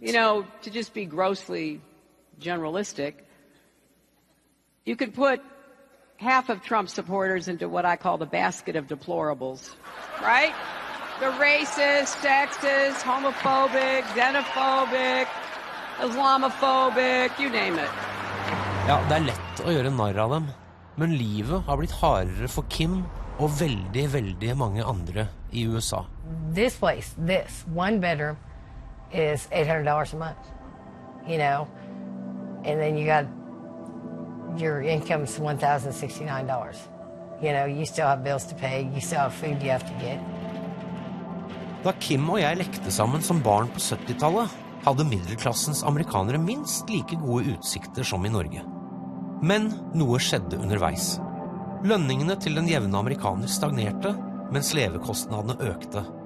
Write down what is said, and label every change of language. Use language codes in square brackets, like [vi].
[en] To just be grossly generalistic, you could put half of Trump supporters into what I call the basket of deplorables, right? The racist, sexist, homophobic, xenophobic, Islamophobic, you name it. [no] Ja, det er lett å gjøre narr av dem, men livet har blitt hardere for Kim og veldig, veldig mange andre i USA. [en] This place, one bedroom is $800 a month, and then you got your income's $1,069. You still have bills to pay, you still have food you have to get. [no] Da Kim og jeg lekte sammen som barn på 70-tallet, hadde middelklassens amerikanere minst like gode utsikter som i Norge. Men noe skjedde underveis. Lønningene til den jevne amerikaner stagnerte, mens levekostnadene økte.